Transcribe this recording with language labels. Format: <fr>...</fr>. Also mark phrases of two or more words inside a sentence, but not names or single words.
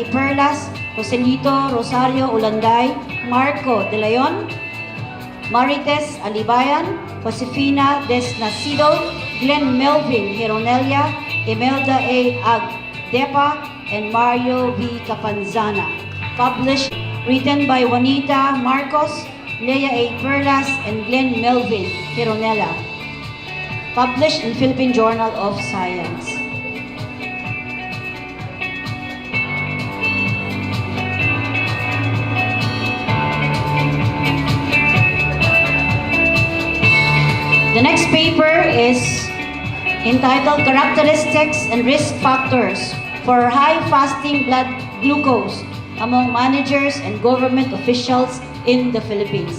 <en>Perlas, Joselito Rosario Ulanday, Marco De Leon, Marites Alibayan, Josefina Desnacido, Glenn Melvin Hironelia, Imelda A. Agdepa, and Mario V. Capanzana. Published, written by Juanita Marcos, Leia A. Perlas, and Glenn Melvin Hironella. Published in Philippine Journal of Science. The next paper is entitled Characteristics and Risk Factors for High Fasting Blood Glucose among Managers and Government Officials in the Philippines.</en>